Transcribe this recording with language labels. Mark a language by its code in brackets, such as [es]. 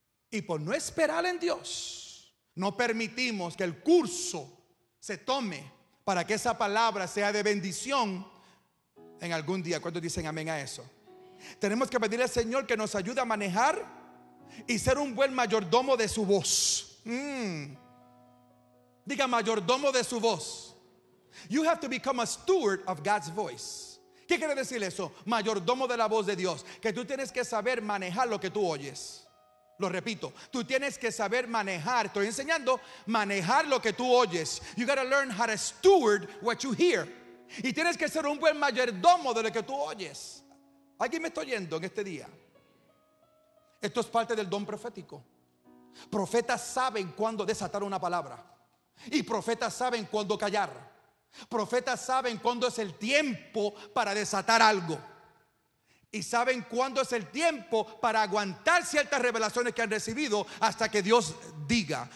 [es] Y por no esperar en Dios, no permitimos que el curso se tome para que esa palabra sea de bendición en algún día. ¿Cuántos dicen amén a eso? Tenemos que pedirle al Señor que nos ayude a manejar y ser un buen mayordomo de su voz. Diga, mayordomo de su voz. [en] You have to become a steward of God's voice. [es] ¿Qué quiere decir eso? Mayordomo de la voz de Dios. Que tú tienes que saber manejar lo que tú oyes. Lo repito, tú tienes que saber manejar. Estoy enseñando manejar lo que tú oyes. [en] You gotta learn how to steward what you hear. [es] Y tienes que ser un buen mayordomo de lo que tú oyes. ¿Alguien me está oyendo en este día? Esto es parte del don profético. Profetas saben cuándo desatar una palabra, y profetas saben cuándo callar. Profetas saben cuándo es el tiempo para desatar algo, y saben cuándo es el tiempo para aguantar ciertas revelaciones que han recibido hasta que Dios diga.